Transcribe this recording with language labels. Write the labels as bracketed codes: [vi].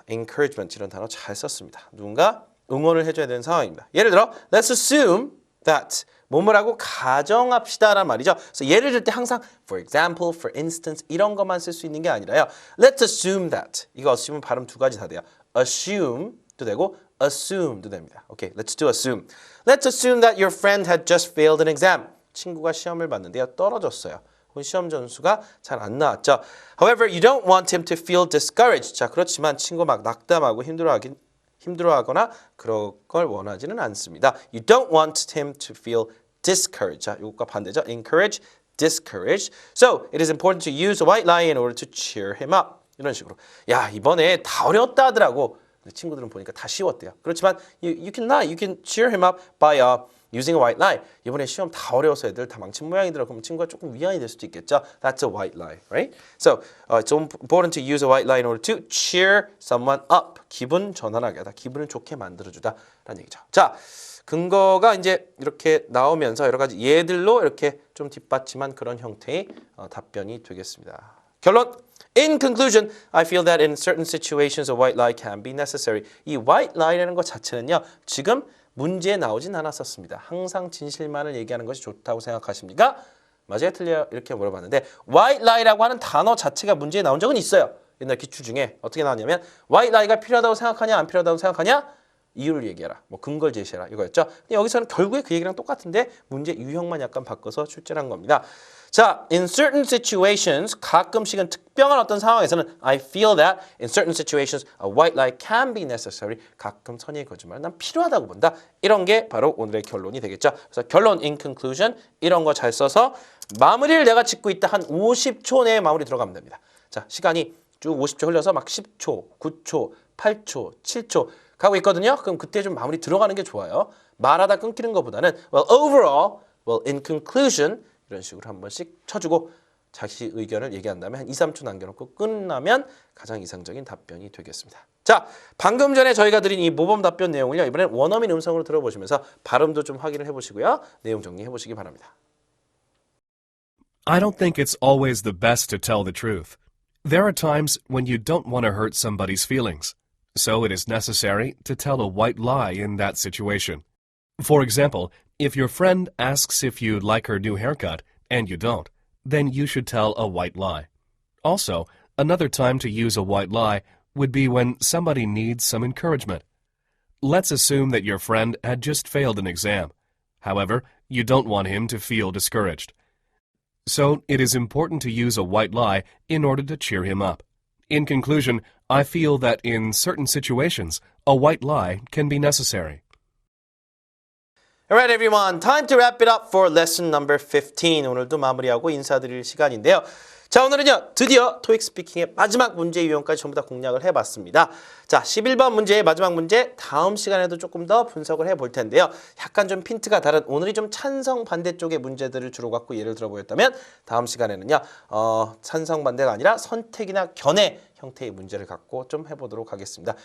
[ko] encouragement 이런 단어 잘 썼습니다. 누군가 응원을 해줘야 되는 상황입니다. 예를 들어 [en] let's assume that [ko] 뭐뭐라고 가정합시다라는 말이죠. 그래서 예를 들 때 항상 [en] for example, for instance [ko] 이런 것만 쓸 수 있는 게 아니라요. [en] Let's assume that [ko] 이거 assume 발음 두 가지 다 돼요. assume도 되고 assume도 됩니다. [en] 오케이, let's do assume. Let's assume that your friend had just failed an exam. [ko] 친구가 시험을 봤는데요. 떨어졌어요. 시험 점수가 잘 안 나왔죠. [en] However, you don't want him to feel discouraged. [ko] 자, 그렇지만 친구 막 낙담하고 힘들어하거나 그럴 걸 원하지는 않습니다. [en] You don't want him to feel discouraged. [ko] 자, 이것과 반대죠. encourage, discourage. [en] So, it is important to use a white lie in order to cheer him up. [ko] 이런 식으로. 야, 이번에 다 어려웠다 하더라고. 친구들은 보니까 다 쉬웠대요. 그렇지만 [en] you can lie, you can cheer him up by using a white lie. [ko] 이번에 시험 다 어려워서 애들 다 망친 모양이더라. 그럼 친구가 조금 위안이 될 수도 있겠죠. [en] That's a white lie, right? So it's important to use a white lie in order to cheer someone up. [ko] 기분 전환하게 하다. 기분을 좋게 만들어주다라는 얘기죠. 자, 근거가 이제 이렇게 나오면서 여러 가지 예들로 이렇게 좀 뒷받침한 그런 형태의 답변이 되겠습니다. 결론. [en] In conclusion, I feel that in certain situations a white lie can be necessary. [ko] 이 white lie라는 것 자체는요. 지금 문제에 나오진 않았었습니다. 항상 진실만을 얘기하는 것이 좋다고 생각하십니까? 맞아요, 틀려요? 이렇게 물어봤는데 white lie라고 하는 단어 자체가 문제에 나온 적은 있어요. 옛날 기출 중에 어떻게 나왔냐면 white lie가 필요하다고 생각하냐 안 필요하다고 생각하냐? 이유를 얘기해라. 뭐 근거를 제시해라. 이거였죠. 근데 여기서는 결국에 그 얘기랑 똑같은데 문제 유형만 약간 바꿔서 출제를 한 겁니다. [en] 자, in certain situations, [ko] 가끔씩은 특별한 어떤 상황에서는 [en] I feel that in certain situations a white lie can be necessary. [ko] 가끔 선의의 거짓말은 난 필요하다고 본다. 이런 게 바로 오늘의 결론이 되겠죠. 그래서 결론, [en] in conclusion [ko] 이런 거 잘 써서 마무리를 내가 짓고 있다. 한 50초 내에 마무리 들어가면 됩니다. 자, 시간이 쭉 50초 흘려서 막 10초, 9초, 8초, 7초 가고 있거든요. 그럼 그때 좀 마무리 들어가는 게 좋아요. 말하다 끊기는 것보다는 [en] well, overall, well, in conclusion [ko] 이런 식으로 한 번씩 쳐주고 자기 의견을 얘기한 다음에 한 2, 3초 남겨놓고 끝나면 가장 이상적인 답변이 되겠습니다. 자, 방금 전에 저희가 드린 이 모범 답변 내용을요. 이번엔 원어민 음성으로 들어보시면서 발음도 좀 확인을 해보시고요. 내용 정리해 보시기 바랍니다. [en] I don't think it's always the best to tell the truth. There are times when you don't want to hurt somebody's feelings. So it is necessary to tell a white lie in that situation. For example, if your friend asks if you like her new haircut and you don't, then you should tell a white lie. Also, another time to use a white lie would be when somebody needs some encouragement. Let's assume that your friend had just failed an exam. However, you don't want him to feel discouraged. So it is important to use a white lie in order to cheer him up. In conclusion, I feel that in certain situations, a white lie can be necessary. Alright everyone, time to wrap it up for lesson number 15. [ko] 오늘도 마무리하고 인사드릴 시간인데요. 자, 오늘은요 드디어 토익 스피킹의 마지막 문제 유형까지 전부 다 공략을 해봤습니다. 자, 11번 문제의 마지막 문제 다음 시간에도 조금 더 분석을 해볼 텐데요. 약간 좀 핀트가 다른 오늘이 좀 찬성 반대쪽의 문제들을 주로 갖고 예를 들어 보였다면 다음 시간에는요 찬성 반대가 아니라 선택이나 견해 형태의 문제를 갖고 좀 해보도록 하겠습니다.